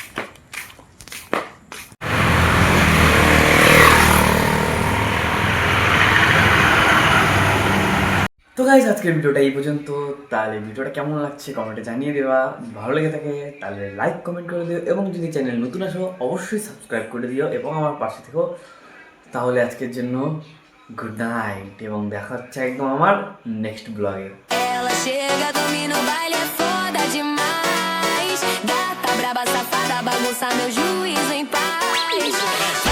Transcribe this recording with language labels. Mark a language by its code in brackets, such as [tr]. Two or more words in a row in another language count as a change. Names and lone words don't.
[bn] তো গাইস আজকের ভিডিওটা এই পর্যন্ত। তাহলে ভিডিওটা কেমন লাগছে কমেন্টে জানিয়ে দেওয়া, ভালো লেগে থাকে তাহলে [en] like comment [bn] করে দিও, এবং যদি চ্যানেল নতুন আসো অবশ্যই সাবস্ক্রাইব করে দিও এবং আমার পাশে থেকো। তাহলে আজকের জন্য [en] good night, [bn] এবং দেখা হচ্ছে একদম আমার [en] next blog. [pt] Ela chega, domina o baile, é foda demais. Gata braba, safada, bagunça meu juízo em paz.